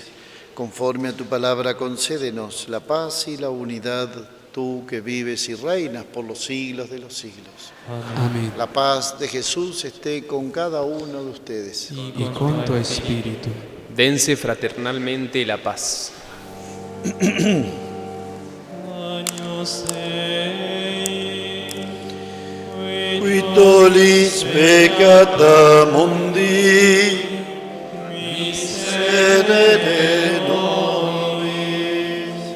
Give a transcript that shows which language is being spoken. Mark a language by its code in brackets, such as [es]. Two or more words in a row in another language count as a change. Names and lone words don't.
[es] Conforme a tu palabra, concédenos la paz y la unidad, tú que vives y reinas por los siglos de los siglos. Amén. La paz de Jesús esté con cada uno de ustedes. Y con tu espíritu. Dense fraternalmente la paz. [la] Agnus Dei, Qui tollis peccata mundi, miserere nobis.